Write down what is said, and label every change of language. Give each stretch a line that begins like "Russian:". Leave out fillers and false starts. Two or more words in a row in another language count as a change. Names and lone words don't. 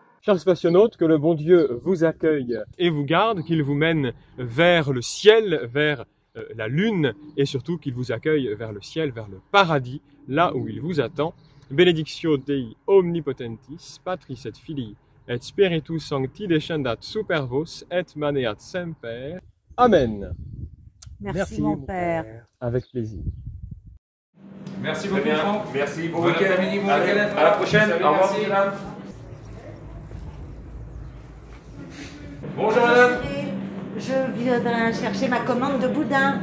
French: Chers spationautes, que le bon Dieu vous accueille et vous garde, qu'il vous mène vers le ciel, vers la lune, et surtout qu'il vous accueille vers le ciel, vers le paradis, là où il vous attend.
Latin: Benedictio Dei omnipotentis, Patris et Filii, et Spiritus Sancti descendat super vos, et maneat semper. Amen.
French: Merci mon père. Avec plaisir. Merci beaucoup, Franck. Merci, bon Bon week-end. après-midi, bon Allez, week-end. à la prochaine. Salut, Au revoir. merci. Bonjour madame. Je viendrai chercher ma commande de boudin.